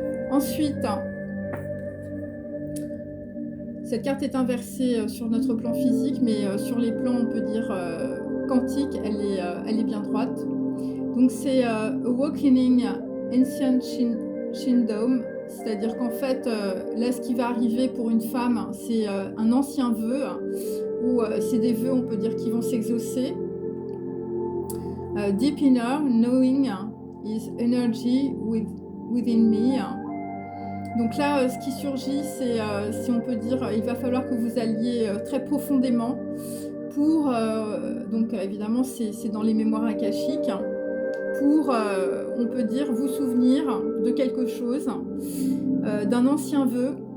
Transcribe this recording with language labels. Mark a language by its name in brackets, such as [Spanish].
[French] Ensuite, cette carte est inversée sur notre plan physique, mais sur les plans, on peut dire, quantiques, elle est bien droite. Donc c'est Awakening Ancient Shindom. C'est-à-dire qu'en fait, là, ce qui va arriver pour une femme, c'est un ancien vœu ou c'est des vœux, on peut dire, qui vont s'exaucer. [English] Deep inner knowing is energy within me. [French] Donc là, ce qui surgit, c'est, si on peut dire, il va falloir que vous alliez très profondément pour, donc évidemment, c'est dans les mémoires akashiques, pour, on peut dire, vous souvenir de quelque chose, d'un ancien vœu.